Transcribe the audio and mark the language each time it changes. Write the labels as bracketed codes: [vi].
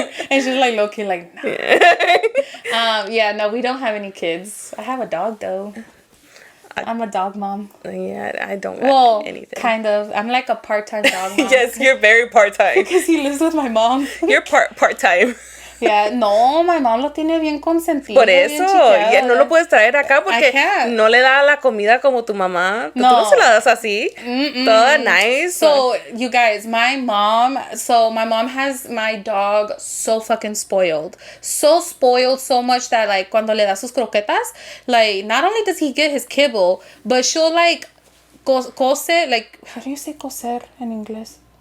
[en] And she's like low-key like, no. No, we don't have any kids. I have a dog though. I'm a dog mom. Yeah, I don't have anything. Kind of. I'm like a part-time dog mom. Yes, you're very part-time. Because he lives with my mom. You're part-time. Yeah, no, my mom [es] lo tiene bien consentido. Por eso, ya no lo puedes traer acá porque no le da la comida como tu mamá. No. Tú no se la das así. Toda nice. [en] So, you guys, my mom has my dog so fucking spoiled. So spoiled so much that, like, [es] cuando le da sus croquetas, [en] like, not only does he get his kibble, but she'll, like, cose, like, how do you say coser in English?